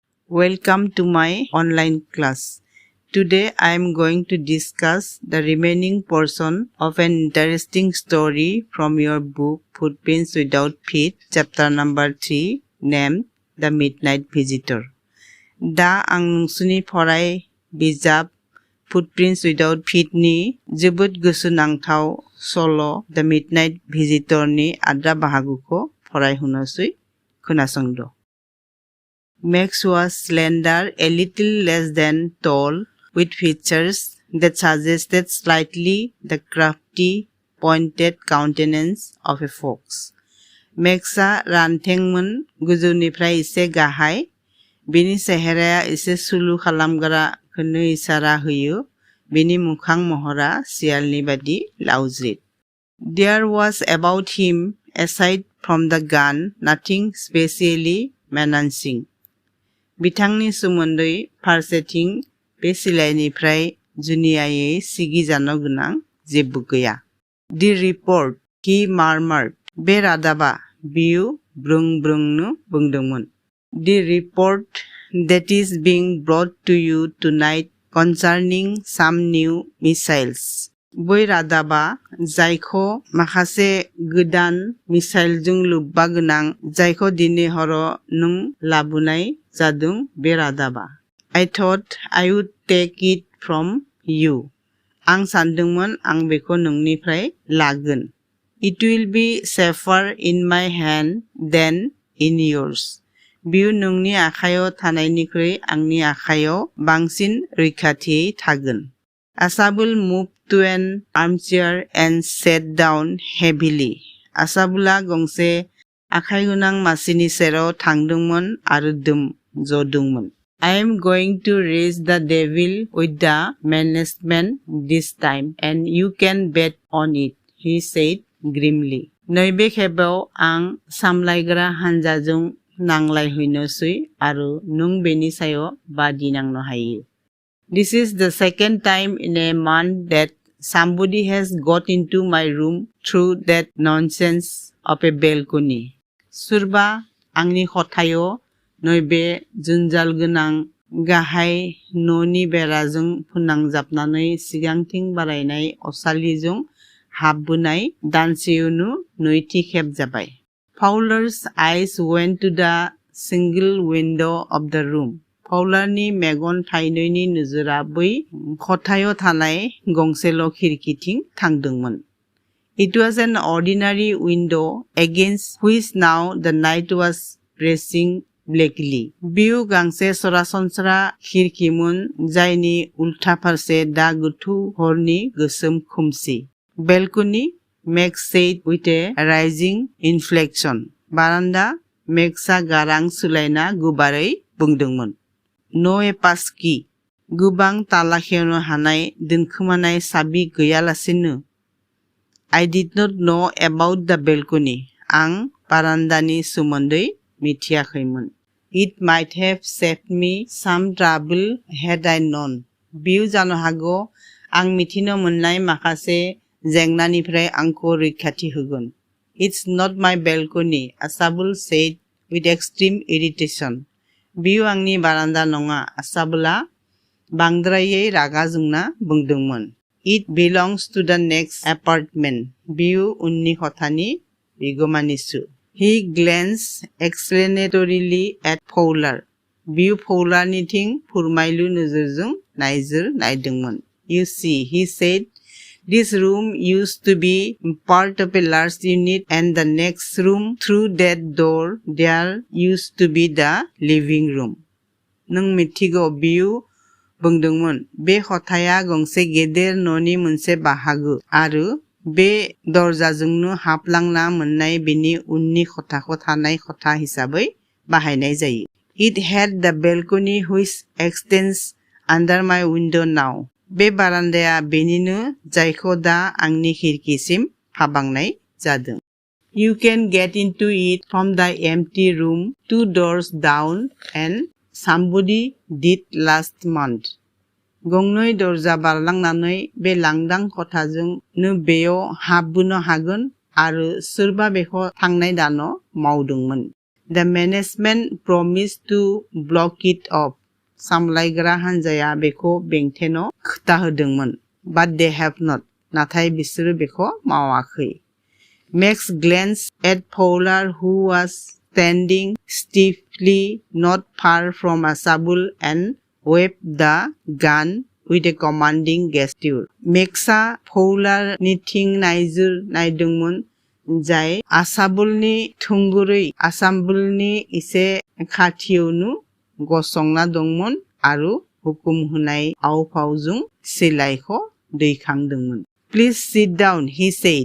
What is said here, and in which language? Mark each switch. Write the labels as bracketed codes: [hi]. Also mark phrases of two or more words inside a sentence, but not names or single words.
[en] Welcome to my online class. Today I am going to discuss the remaining portion of an interesting story from your book Footprints Without Feet, chapter number 3, named The Midnight Visitor. [brx] Da ang nungsuni फराय बिजाब Footprints Without Feet ni जोबोद गोसोनांथाव सल' The Midnight Visitor ni आद्रा बाहागोखौ फरायहोनोसै खोनासंद'। [en] Max was slender, a little less than tall, with features that suggested slightly the crafty, pointed countenance of a fox. [brx] Max'a रानथेंमोन, गोजौनिफ्राय एसे गाहाय, बिनि सेहेराया एसे सुलु खालामग्राखौनो इसारा होयो, बिनि मोखां महरा सियालनि बादि लावज्रिद. [en] There was about him, aside from the gun, nothing specially menacing. [brx] बिथांनि सोमोन्दै फारसेथिं बे सिलाइनिफ्राय जुनियायै सिगिजानो गोनां जेबो गैया. [en] The report, he murmured. [brx] बे रादाबा, बियो ब्रुं-ब्रुंनो बुंदोंमोन. [en] The report that is being brought to you tonight concerning some new missiles. [brx] बै रादाबा, जायखौ माखासे गोदान मिसाइलजों लोब्बा गोनां, जायखौ दिनै हराव नों लाबोनाय जादों बे रादाबा. [en] I thought I would take it from you. [brx] आं सानदोंमोन आं बेखौ नोंनिफ्राय लागोन. [en] It will be safer in my hand than in yours. [brx] बियो नोंनि आखायाव थानायनिख्रुइ आंनि आखायाव बांसिन रैखाथियै थागोन. [en] Asabul moved to an armchair and sat down heavily. [brx] Asabula गंसे आखाइ गोनां मासिनि सेराव थांदोंमोन आरो जदोंमोन. [en] I am going to raise the devil with the management this time, and you can bet on it, he said grimly. [brx] नैबे खेबाव आं सामलायग्रा हानजाजों नांलायहैनोसै आरो नों बेनि सायाव बादि नांनो हायो. [en] This is the second time in a month that somebody has got into my room through that nonsense of a balcony. [brx] सोरबा आंनि खथायाव नैबे जुनजाल गोनां गाहाय न'नि बेराजों फोनांजाबनानै सिगांथिं बारायनाय असालिजों हाबबोनाय दानसेयावनो नैथि खेब जाबाय. [en] Fowler's eyes went to the single window of the room. [brx] फाउलारनि मेगन थाइनैनि नोजोरा बै खथायाव थानाय गंसेल' खिरखिथिं थांदोंमोन. [en] It was an ordinary window against which now the night was pressing blackly. [brx] बियो गांसे सरासनस्रा खिरखिमोन जायनि उल्था फारसे दा गोथौ हरनि गोसोम खोमसि. [en] Balcony, Max said with a rising inflection. [brx] बारान्दा, Max'a गारां सोलायना गोबारै बुंदोंमोन. [en] No a passkey. [brx] गोबां ताला खेवनो हानाय दोनखोमानाय साबि गैयालासेनो. [en] I did not know about the balcony. [brx] आं बारान्दानि सोमोन्दै मिथियाखैमोन. [en] It might have saved me some trouble had I known. [brx] बियो जानो हागौ आं मिथिनो मोननाय माखासे जेंनानिफ्राय आंखौ रैखाथि होगोन. [en] It's not my balcony, Asabul said with extreme irritation. [brx] बियो आंनि बारान्दा नङा, आसाबुला बांद्रायै रागा जोंना बुंदोंमोन. [en] It belongs to the next apartment. [brx] बियो उननि खथानि बिगोमानिसो. [en] He glanced explanatorily at Fowler. [brx] बियो फौलारनिथिं फोरमायलु नोजोरजों नायदोंमोन. [en] You see, he said, this room used to be part of a large unit, and the next room through that door there used to be the living room. [brx] नों मिथिगौ, बियो बुंदोंमोन, बे खथाया गंसे गेदेर न'नि मोनसे बाहागो आरो बे दरजाजोंनो हाबलांना मोननाय बेनि उननि खथाखौ थानाय खथा हिसाबै बाहायनाय जायो. [en] It had the balcony which extends under my window now. [brx] बे बारान्दाया बेनिनो जायखौ दा आंनि खिरखिसिम हाबांनाय जादों. [en] You can get into it from the empty room 2 doors down, and somebody did last month. [brx] गंनै दरजा बारलांनानै बे लांदां खथाजों नो बेयाव हाबबोनो हागोन आरो सोरबा बेखौ थांनाय दानाव मावदोंमोन. [en] The management promised to block it off. [brx] सामलायग्रा हानजाया बेखौ बेंथेनो खोथा होदोंमोन. [en] But they have not. [brx] नाथाय बिसोरो बेखौ मावाखै. [en] Max glanced at Fowler, who was standing stiffly not far from Asabul and waved the gun with a commanding gesture. [brx] Max'a Fowlerनि थिं नायदोंमोन, जाय आसाबुलनि थुंगुरै आसाबुलनि एसे खाथियावनो गसंना दंमोन आरो हुकुम होनाय आव-फावजों सिलाइखौ दैखांदोंमोन. [en] Please sit down, he said.